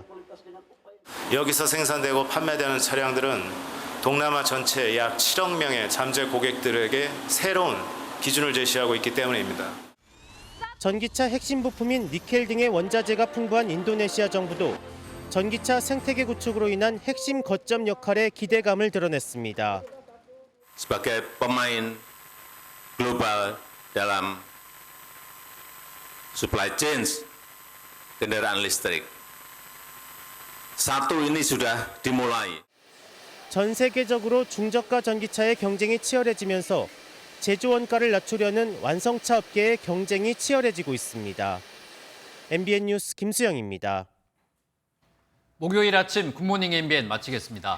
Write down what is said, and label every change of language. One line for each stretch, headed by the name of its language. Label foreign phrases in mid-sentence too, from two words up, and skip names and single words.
Korean: 여기서 생산되고 판매되는 차량들은 동남아 전체 약 7억 명의 잠재 고객들에게 새로운 기준을 제시하고 있기 때문입니다. 전기차 핵심 부품인 니켈 등의 원자재가 풍부한 인도네시아 정부도 전기차 생태계 구축으로 인한 핵심 거점 역할에 기대감을 드러냈습니다.
Indonesian: Sebagai pemain global dalam
English: supply chain
Indonesian: kendaraan listrik, satu ini sudah dimulai.
Korean: 전 세계적으로 중저가 전기차의 경쟁이 치열해지면서 제조 원가를 낮추려는 완성차 업계의 경쟁이 치열해지고 있습니다. MBN 뉴스 김수영입니다. 목요일 아침 굿모닝 MBN 마치겠습니다.